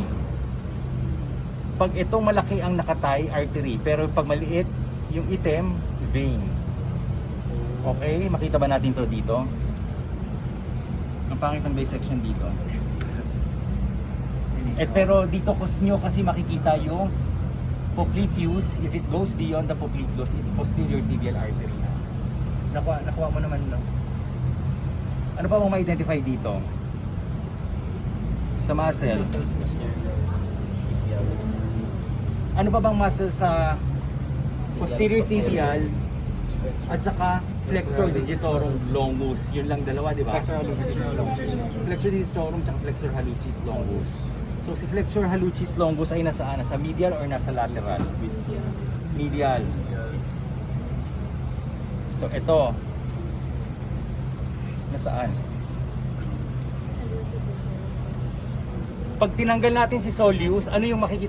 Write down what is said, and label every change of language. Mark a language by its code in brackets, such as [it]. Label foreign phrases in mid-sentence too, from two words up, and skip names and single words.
[tl] Pag itong malaki ang nakatay, artery. Pero pag maliit, yung itim, vein. Okay, makita ba natin to dito? Ang pangit ng dissection dito. Pero dito nyo kasi makikita yung popliteus. [en] If it goes beyond the popliteus, it's posterior tibial artery. [tl] Nakuha mo naman, no? Ano pa mo ma-identify dito? Sa muscle. Ano pa bang muscle sa posterior tibial at saka flexor digitorum longus? Yun lang dalawa, di ba? Flexor digitorum at flexor hallucis longus. So si flexor hallucis longus ay nasaan? Nasa medial or nasa lateral? Medial. So ito, nasaan? Pag tinanggal natin si soleus, ano yung makikita?